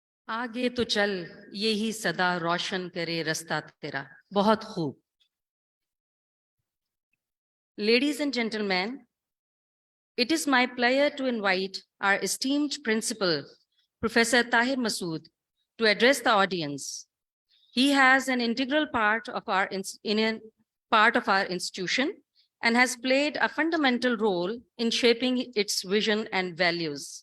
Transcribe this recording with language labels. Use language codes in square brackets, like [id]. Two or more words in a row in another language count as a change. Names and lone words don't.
[hi] आगे तो चल यही सदा रोशन करे रास्ता तेरा. बहुत खूब. [en] Ladies and gentlemen, it is my pleasure to invite our esteemed principal, Professor Tahir Masood, to address the audience. He has an integral part of our institution and has played a fundamental role in shaping its vision and values.